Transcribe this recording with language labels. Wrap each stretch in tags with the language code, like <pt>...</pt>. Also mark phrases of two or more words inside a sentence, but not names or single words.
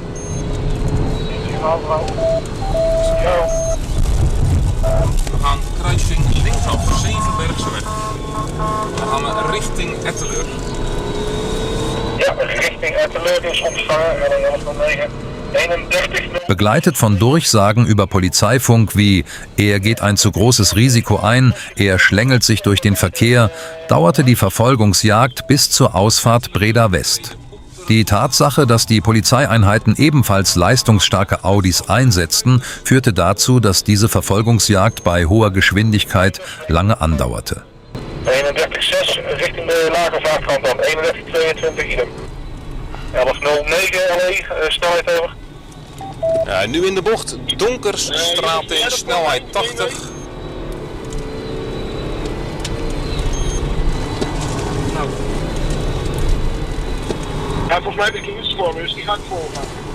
<nl>We gaan kruising linksaf, Zevenbergseweg. Dan gaan we richting Etteleur. Ja, richting Etteleur is ontvangen. En dan 1109. 31.</nl> <de>Begleitet von Durchsagen über Polizeifunk wie „Er geht ein zu großes Risiko ein, er schlängelt sich durch den Verkehr“, dauerte die Verfolgungsjagd bis zur Ausfahrt Breda West. Die Tatsache, dass die Polizeieinheiten ebenfalls leistungsstarke Audis einsetzten, führte dazu, dass diese Verfolgungsjagd bei hoher Geschwindigkeit lange andauerte.</de> <nl>31,6 richting de Lagervaartkant dan. 31,22 idem. 11,09 LE, snelheid over. Ja, nu in de bocht, Donkersstraat in, snelheid 80. Ja, volgens mij heb ik iets voor me, dus die ga ik volgen.</nl>